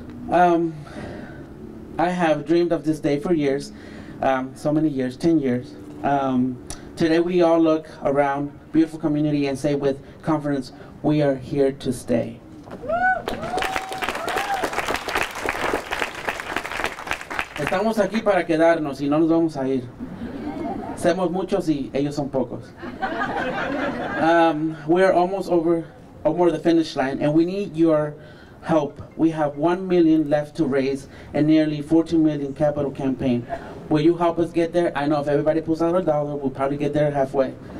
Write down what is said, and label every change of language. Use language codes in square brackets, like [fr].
[en] I have dreamed of this day for years, so many years, 10 years. Today we all look around, beautiful community, and say with confidence, we are here to stay. [es] Estamos aquí para quedarnos y no nos vamos a ir. Somos muchos y ellos son pocos. [en] We're almost over the finish line, and we need your help. We have 1 million left to raise and nearly 14 million capital campaign. Will you help us get there? I know if everybody puts out $1, we'll probably get there halfway.